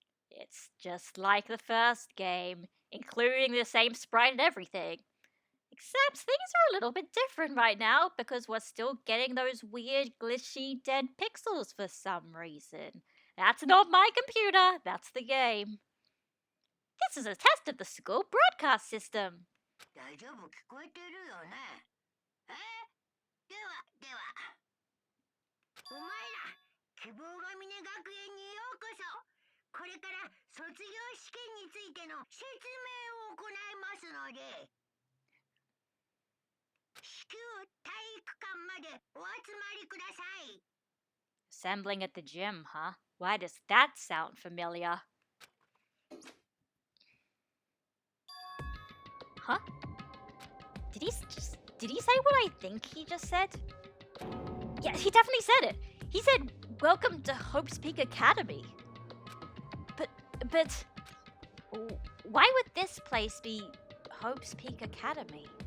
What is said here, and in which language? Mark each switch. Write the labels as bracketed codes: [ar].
[en] It's just like the first game, including the same sprite and everything. Except things are a little bit different right now because we're still getting those weird glitchy dead pixels for some reason. That's not my computer, that's the game. This is a test of the school broadcast system. [ja] 大丈夫、聞こえてるよね。では、お前ら、希望が峰学園にようこそ。これから卒業試験についての説明を行いますので、至急体育館までお集まりください。 [en] Assembling at the gym, huh? Why does that sound familiar? Huh? Did he say what I think he just said? Yeah, he definitely said it. He said, "Welcome to Hope's Peak Academy." But why would this place be Hope's Peak Academy?